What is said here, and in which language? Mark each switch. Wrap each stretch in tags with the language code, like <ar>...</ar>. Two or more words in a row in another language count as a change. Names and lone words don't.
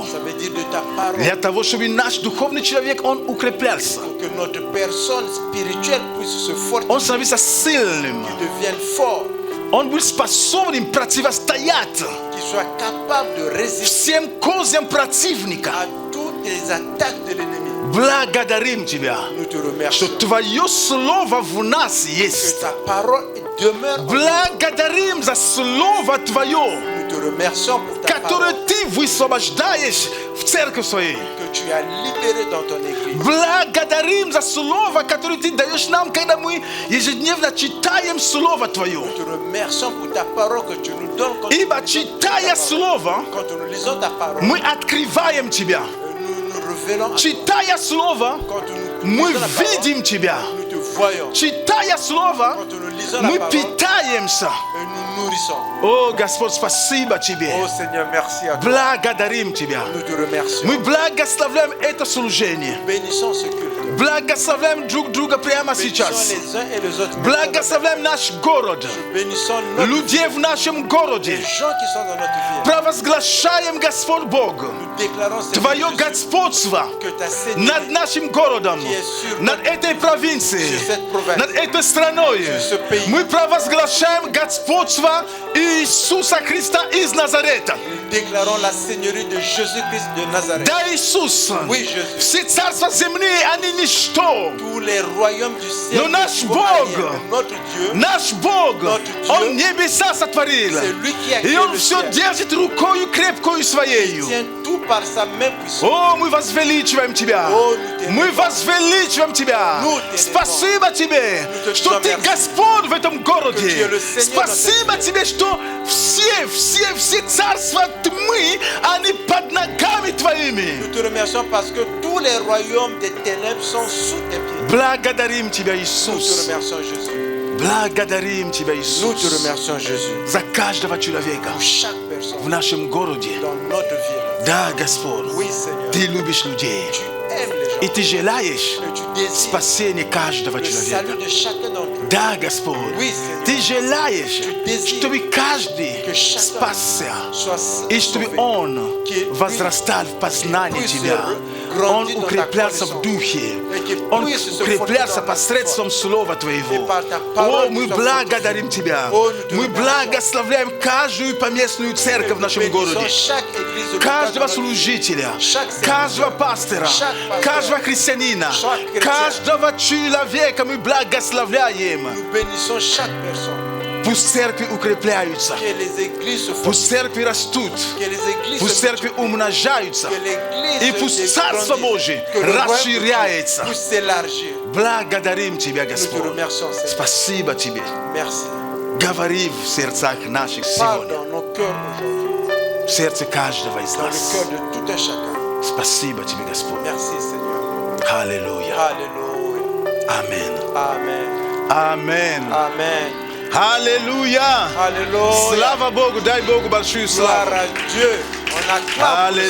<fr>Ça veut dire de ta parole,</fr> <ru>Для того, чтобы наш духовный человек, он укреплялся.</ru> <fr>pour que notre personne spirituelle puisse se</fr> <ru>Он</ru> <fr>fortifier,</fr> <ru>становится сильным.</ru> <fr>devienne fort,</fr> <ru>Он будет способен противостоять</ru> <fr>qu'il soit capable de résister</fr> <ru>всем козьям противника.</ru> <fr>à toutes les attaques de l'ennemi.</fr> <ru>Благодарим Тебя,</ru> <fr>Nous te</fr> <ru>что</ru> <fr>remercions</fr> <ru>Твое Слово в нас</ru> <fr>que</fr> <ru>есть.</ru> <fr>ta parole demeure en nous.</fr> <ru>Благодарим за Слово Твое,</ru> <fr>Nous te remercions pour ta</fr> <ru>которое</ru> <fr>parole</fr> <ru>Ты высвобождаешь в церковь своей.</ru> <fr>que tu as libérée dans ton église.</fr> <ru>Благодарим за Слово, которое Ты даешь нам, когда мы ежедневно читаем Слово Твое.</ru> <fr>Nous te remercions pour ta parole que tu nous donnes quand</fr> <ru>Ибо</ru> <fr>nous</fr> <ru>читая Слово,</ru> <fr>nous lisons ta parole.</fr> <ru>мы открываем Тебя.</ru> <fr>Nous nous révélons à toi.</fr> <ru>Читая Слово,</ru> <fr>Quand nous</fr> <ru>мы</ru> <fr>lisons la parole,</fr> <ru>видим Тебя.</ru> <fr>nous te voyons.</fr> <ru>Читая Слово,</ru> <fr>Quand nous lisons la</fr> <ru>мы</ru> <fr>parole,</fr> <ru>питаемся.</ru> <fr>nous nourrissons.</fr> <ru>О, Господь, спасибо Тебе.</ru> <fr>Oh Seigneur, merci à toi.</fr> <ru>Благодарим Тебя.</ru> <fr>Nous te remercions.</fr> <ru>Мы благословляем это служение.</ru> <fr>Bénissons ce culte.</fr> <ru>Благословляем друг друга прямо</ru> <fr>Bénissons</fr> <ru>сейчас.</ru> <fr>les uns et les autres.</fr> <ru>Благословляем наш город.</ru> <fr>Bénissons notre</fr> <ru>Людей в нашем городе.</ru> <fr>les gens qui sont dans notre vie.</fr> <ru>Провозглашаем, Господь Бог,</ru> <fr>Nous déclarons Seigneur</fr> <ru>Твое</ru> <fr>Jésus,</fr> <ru>господство</ru> <fr>que ta</fr> <ru>над</ru> <fr>Seigneurie</fr> <ru>нашим городом, над этой провинцией, над этой страной. Мы провозглашаем господство Иисуса Христа из Назарета.</ru> <fr>nous déclarons la Seigneurie de Jésus-Christ de Nazareth.</fr> <ru>Да, Иисус,</ru> <fr>Oui, Jésus.</fr> <ru>все царства земные, они ничто.</ru> <fr>Tous les royaumes du ciel.</fr> <ru>Но наш</ru> <fr>vont</fr> <ru>Бог,</ru> <fr>arrière. Notre Dieu,</fr> <ru>Наш Бог,</ru> <fr>Notre Dieu,</fr> <ru>Он небеса сотворил.</ru> <fr>c'est lui qui a</fr> <ru>И</ru> <fr>créé</fr> <ru>Он</ru> <fr>le</fr> <ru>все</ru> <fr>ciel.</fr> <ru>держит рукою крепкою своею.</ru> <fr>tient tout par sa main puissante.</fr> <ru>О, мы возвеличиваем Тебя. О,</ru> <fr>nous t'aimons.</fr> <ru>Мы возвеличиваем Тебя.</ru> <fr>Nous t'aimons.</fr> <ru>Спасибо Тебе,</ru> <fr>Nous te</fr> <ru>что Ты</ru> <fr>disons merci.</fr> <ru>Господь в этом</ru> <fr>Que tu</fr> <ru>городе.</ru> <fr>es le Seigneur dans</fr> <ru>Спасибо</ru> <fr>cette</fr> <ru>Тебе, что все царства тьмы, они под ногами Твоими.</ru> <fr>Nous te remercions parce que tous les royaumes des ténèbres sont sous tes pieds.</fr> <ru>Благодарим Тебя,</ru> <fr>Nous te</fr> <ru>Иисус.</ru> <fr>remercions Jésus.</fr> <ru>Благодарим Тебя,</ru> <fr>Nous te</fr> <ru>Иисус,</ru> <fr>remercions Jésus.</fr> <ru>за каждого человека</ru> <fr>Pour chaque</fr> <ru>в</ru> <fr>personne</fr> <ru>нашем городе.</ru> <fr>dans notre vie.</fr> <ru>Да, Господь,</ru> <fr>Oui, Seigneur.</fr> <ru>Ты любишь людей.</ru> <fr>Tu aimes les gens.</fr> <ru>И Ты желаешь</ru> <fr>Et tu désires</fr> <ru>спасения каждого</ru> <fr>le</fr> <ru>человека.</ru> <fr>salut de chacun d'entre eux.</fr> <ru>Да, Господь,</ru> <fr>Oui, Seigneur.</fr> <ru>Ты желаешь,</ru> <fr>Tu désires</fr> <ru>чтобы каждый</ru> <fr>que chacun</fr> <ru>спасся,</ru> <fr>soit</fr> <ru>и чтобы</ru> <fr>sauvé.</fr> <ru>он</ru> <fr>Qu'il</fr> <ru>возрастал в познании</ru> <fr>puisse</fr> <ru>Тебя.</ru> <fr>grandir</fr> <ru>Он</ru> <fr>dans ta</fr> <ru>укреплялся в</ru> <fr>connaissance.</fr> <ru>духе.</ru> <fr>Et qu'il</fr> <ru>Он</ru> <fr>puisse se</fr> <ru>укреплялся</ru> <fr>fortifier dans</fr> <ru>посредством</ru> <fr>la</fr> <ru>Слова</ru> <fr>Et</fr> <ru>Твоего.</ru> <fr>par ta parole,</fr> <ru>О, мы</ru> <fr>tu sois</fr> <ru>благодарим</ru> <fr>fortifié.</fr> <ru>Тебя.</ru> <fr>Oh, nous te</fr> <ru>Мы</ru> <fr>remercions.</fr> <ru>благословляем каждую поместную церковь в нашем</ru> <fr>Bénissons</fr> <ru>городе.</ru> <fr>chaque église locale</fr> <ru>Каждого</ru> <fr>dans notre vie.</fr> <ru>служителя,</ru> <fr>Chaque serviteur,</fr> <ru>каждого пастора,</ru> <fr>chaque pasteur,</fr> <ru>каждого христианина,</ru> <fr>chaque chrétien.</fr> <ru>каждого человека мы благословляем.</ru> <fr>Nous bénissons chaque personne.</fr> <ru>Пусть церкви укрепляются,</ru> <fr>Que les églises se</fr> <ru>пусть</ru> <fr>fortifient.</fr> <ru>церкви растут,</ru> <fr>Que les églises</fr> <ru>пусть</ru> <fr>se</fr> <ru>церкви умножаются,</ru> <fr>Que l'église</fr> <ru>и пусть</ru> <fr>se</fr> <ru>Царство</ru> <fr>grandisse.</fr> <ru>Божие</ru> <fr>Que le royaume</fr> <ru>расширяется.</ru> <fr>puisse s'élargir.</fr> <ru>Благодарим Тебя,</ru> <fr>Nous te</fr> <ru>Господь.</ru> <fr>remercions, Seigneur.</fr> <ru>Спасибо Тебе.</ru> <fr>Merci.</fr> <ru>Говори в сердцах наших</ru> <fr>Parle</fr> <ru>сегодня,</ru> <fr>dans nos cœurs aujourd'hui.</fr> <ru>в сердце каждого из</ru> <fr>Dans le</fr> <ru>нас.</ru> <fr>cœur de tout un chacun.</fr> <ru>Спасибо Тебе, Господь.</ru> <fr>Merci, Seigneur.</fr> <ru>Аллилуйя.</ru> <fr>Alléluia. Amen. Amen. Amen. Amen. Alléluia. Alléluia.</fr> <ru>Слава Богу, дай Богу большую</ru> <fr>Gloire</fr> <ru>славу.</ru> <fr>à Dieu. On acclame le</fr>